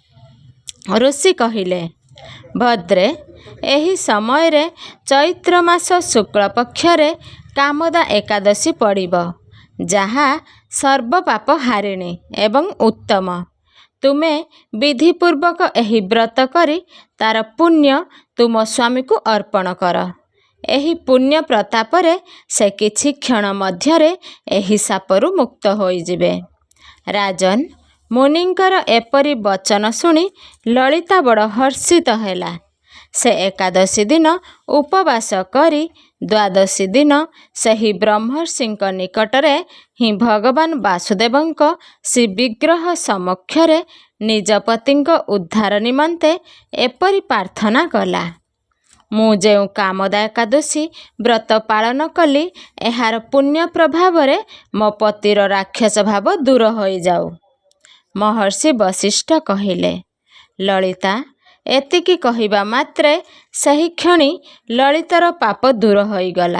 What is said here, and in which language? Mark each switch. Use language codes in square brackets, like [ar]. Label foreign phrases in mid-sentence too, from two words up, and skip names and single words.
[or] ଋଷି କହିଲେ, ଭଦ୍ରେ, ଏହି ସମୟ ରେ ଚୈତ୍ର ମାସ ଶୁକ୍ଳ ପକ୍ଷରେ କାମଦା ଏକାଦଶୀ ପଡ଼ିବ, ଯାହା ସର୍ବ ପାପ ହାରିଣୀ ଏବଂ ଉତ୍ତମ। ତୁମେ ବିଧିପୂର୍ବକ ଏହି ବ୍ରତ କରି ତାର ପୁଣ୍ୟ ତୁମ ସ୍ୱାମୀ କୁ ଅର୍ପଣ କର। ଏହି ପୁଣ୍ୟ ପ୍ରତାପରେ ସେ କିଛି କ୍ଷଣ ମଧ୍ୟରେ ଏହି ଶାପରୁ ମୁକ୍ତ ହୋଇଯିବେ। ରାଜନ, ମୁନିଙ୍କର ଏପରି ବଚନ ଶୁଣି ଲଳିତା ବଡ଼ ହର୍ଷିତ ହେଲା। ସେ ଏକାଦଶୀ ଦିନ ଉପବାସ କରି ଦ୍ୱାଦଶୀ ଦିନ ସେହି ବ୍ରହ୍ମର୍ଷିଙ୍କ ନିକଟରେ ହିଁ ଭଗବାନ ବାସୁଦେବଙ୍କ ଶ୍ରୀ ବିଗ୍ରହ ସମକ୍ଷରେ ନିଜ ପତିଙ୍କ ଉଦ୍ଧାର ନିମନ୍ତେ ଏପରି ପ୍ରାର୍ଥନା କଲା, ମୁଁ ଯେଉଁ କାମଦା ଏକାଦଶୀ ବ୍ରତ ପାଳନ କଲି, ଏହାର ପୁଣ୍ୟ ପ୍ରଭାବରେ ମୋ ପତିର ରାକ୍ଷସ ଭାବ ଦୂର ହୋଇ ଯାଉ। ମହର୍ଷି ବଶିଷ୍ଠ କହିଲେ, ଲଳିତା, ଏତିକି କହିବା ମାତ୍ରେ ସେହି କ୍ଷଣି ଲଳିତାର ପାପ ଦୂର ହୋଇଗଲା।